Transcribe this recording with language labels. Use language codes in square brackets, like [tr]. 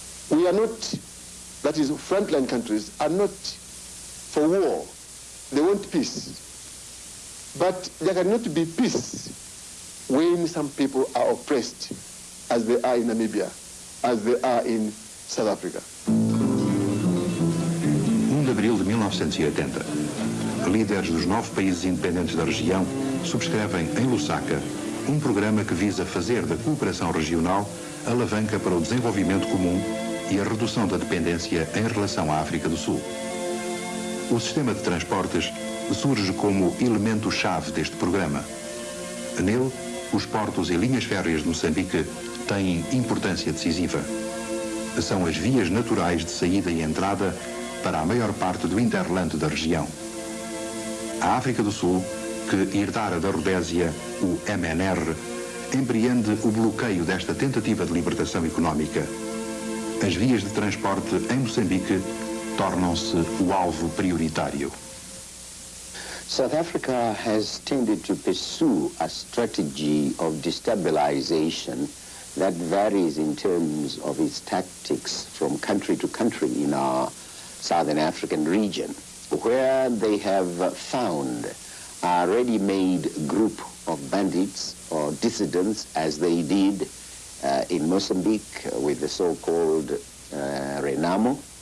[en] We are not, that is, frontline countries are not for war. They want peace. But there cannot be peace when some people are oppressed, as they are in Namibia, as they are in South Africa. [pt] 1 de abril de 1980, líderes dos 9 países independentes da região subscrevem em Lusaka um programa que visa fazer da cooperação regional alavanca para o desenvolvimento comum e a redução da dependência em relação à África do Sul. O sistema de transportes surge como elemento-chave deste programa. Nele, os portos e linhas férreas de Moçambique têm importância decisiva. São as vias naturais de saída e entrada para a maior parte do hinterland da região. A África do Sul, que herdara da Rodésia o MNR, empreende o bloqueio desta tentativa de libertação económica. As vias de transporte em Moçambique tornam-se o alvo prioritário. [en] South Africa has tended to pursue a strategy of destabilization that varies in terms of its tactics from country to country in our Southern African region, where they have found a ready-made group of bandits or dissidents, as they did in Mozambique with the so-called Renamo.